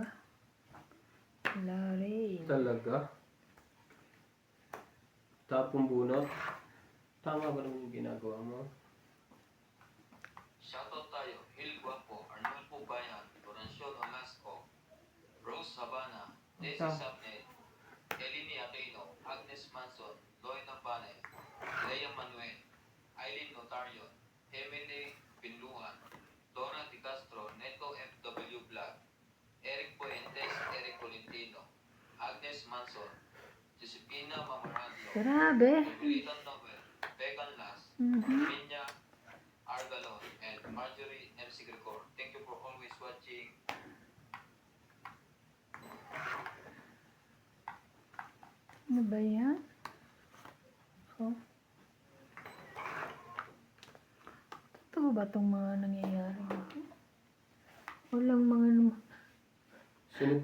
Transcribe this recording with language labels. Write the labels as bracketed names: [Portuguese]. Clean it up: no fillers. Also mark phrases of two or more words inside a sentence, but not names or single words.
[Filipino] Wala rin. Talaga? Tapong bunot? Tama ba naman yung ginagawa mo? Shoutout tayo, Hil Guapo, Arnulfo Bayan, Florencio Nolasco, Rose Habana, Desi Ito. Sapnet, Elini Aquino, Agnes Manson, Loy Nampane, Lea Manuel, Aileen Notarion, Emily Pinluan, Donna Di Castro, Neto FW Vlog, Eric Puentes, Eric Colintino, Agnes Manson, Josepina Mamarando, Grabe. Julitan Novel, Becan Las, Mhm. Minya Argalon, [English] and Marjorie MC Gregor. Thank you for always watching. [Filipino] Ano ba yan? Oh. Totoo ba itong mga nangyayari dito? Walang mga Sunog.